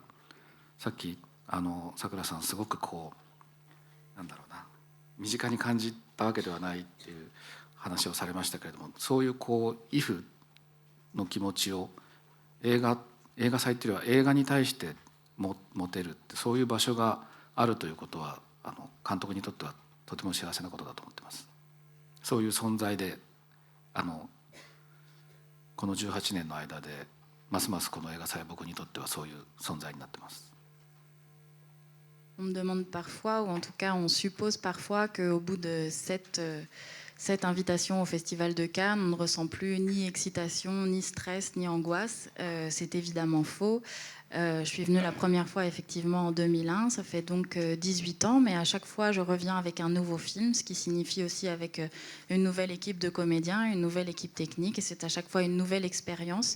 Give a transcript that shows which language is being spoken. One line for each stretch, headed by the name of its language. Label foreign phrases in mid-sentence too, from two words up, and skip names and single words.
Japanese: さっきさくらさんすごくこうなんだろうな、身近に感じたわけではないっていう話をされましたけれども、そういうこうイフの気持ちを映画祭っていうのは映画に対して持てるって、そういう場所があるということは監督にとってはとても幸せなことだと思ってます。そういう存在でこの18年の間でますますこの映画祭は僕にとってはそういう存在になってます。
French: On me demande parfois, ou en tout cas on suppose parfois qu'au bout de cette invitation au Festival de Cannes, on ne ressent plus ni excitation, ni stress, ni angoisse. C'est évidemment faux. Je suis venue la première fois effectivement en 2001, ça fait donc 18 ans, mais à chaque fois je reviens avec un nouveau film, ce qui signifie aussi avec une nouvelle équipe de comédiens, une nouvelle équipe technique, et c'est à chaque fois une nouvelle expérience.